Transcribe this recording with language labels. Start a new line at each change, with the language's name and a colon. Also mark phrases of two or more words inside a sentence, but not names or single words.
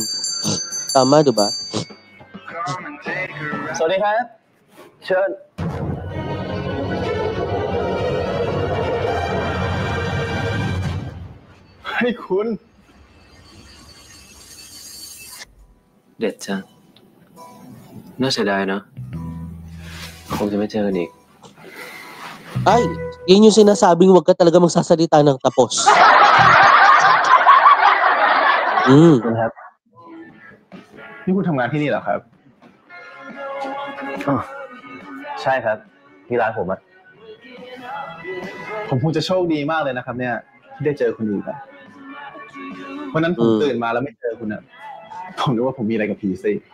Filipino: Tama, diba?
Thai: สวัสดีครับเชิญให้คุณ เด็ดจังน่าเสียดายเนอะคงจะไม่เจอกันอีก
Filipino: Ay, yun yung sinasabing wag ka talaga magsasalita ng tapos.
Thai: คุณครับนี่คุณทำงานที่นี่เหรอครับใช่ครับที่ร้านผมอะผมคงจะโชคดีมากเลยนะครับเนี่ยที่ได้เจอคุณอีกอะวันนั้นผมตื่นมาแล้วไม่เจอคุณอะผมนึกว่าผมมีอะไรกับผีสิ